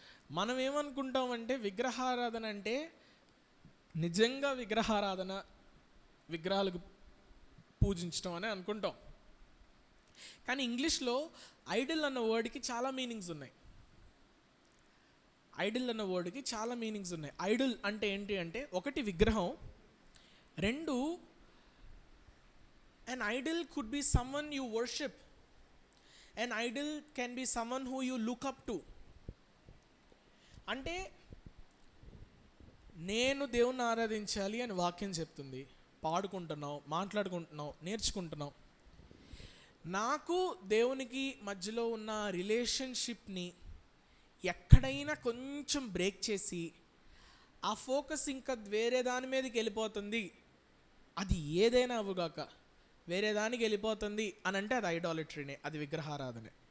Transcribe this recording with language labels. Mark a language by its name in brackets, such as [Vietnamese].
[Telugu] మనం ఏమనుకుంటామంటే విగ్రహారాధన అంటే నిజంగా విగ్రహారాధన, విగ్రహాలకు పూజించటం అని అనుకుంటాం. కానీ ఇంగ్లీష్లో ఐడల్ అన్న వర్డ్కి చాలా మీనింగ్స్ ఉన్నాయి. ఐడల్ అన్న వర్డ్కి చాలా మీనింగ్స్ ఉన్నాయి. ఐడల్ అంటే ఏంటి అంటే, ఒకటి విగ్రహం, రెండు [English] an idol could be someone you worship, an idol can be someone who you look up to. [Telugu] అంటే నేను దేవుణ్ణి ఆరాధించాలి అని వాక్యం చెప్తుంది, పాడుకుంటున్నావు, మాట్లాడుకుంటున్నావు, నేర్చుకుంటున్నావు. నాకు దేవునికి మధ్యలో ఉన్న రిలేషన్షిప్ని ఎక్కడైనా కొంచెం బ్రేక్ చేసి ఆ ఫోకస్ ఇంకా వేరే దాని మీదకి వెళ్ళిపోతుంది, అది ఏదైనా అవ్వగాక వేరే దానికి వెళ్ళిపోతుంది అని అంటే అది ఐడాలిటరీనే, అది విగ్రహారాధనే.